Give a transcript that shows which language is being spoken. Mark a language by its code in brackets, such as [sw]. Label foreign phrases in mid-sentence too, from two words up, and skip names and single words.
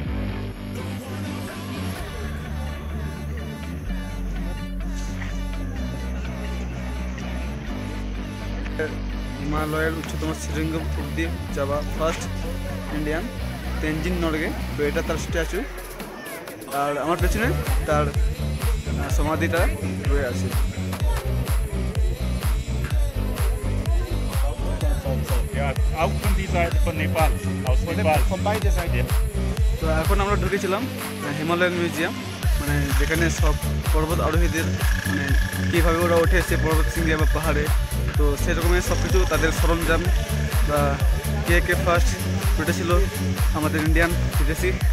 [bn] হিমালয়ের উচ্চতম শৃঙ্গ অব্দি যাওয়া [en] first Indian [bn] তেনজিং নরগে, তো এটা তার স্ট্যাচু। আর আমার পেছনে তার সমাধিটা রয়ে আছে। [de] Auch von dieser Seite von Nepal, aus Nepal. Von beide Seiten. [bn] তো এখন আমরা ঢুকেছিলাম হিমালয়ান মিউজিয়াম, মানে যেখানে সব পর্বত আরোহীদের মানে কীভাবে ওরা ওঠে সে পর্বত শৃঙ্গে বা পাহাড়ে, তো সেরকমই সব কিছু তাদের সরঞ্জাম বা কে ফার্স্ট উঠেছিল আমাদের ইন্ডিয়ান বিদেশি।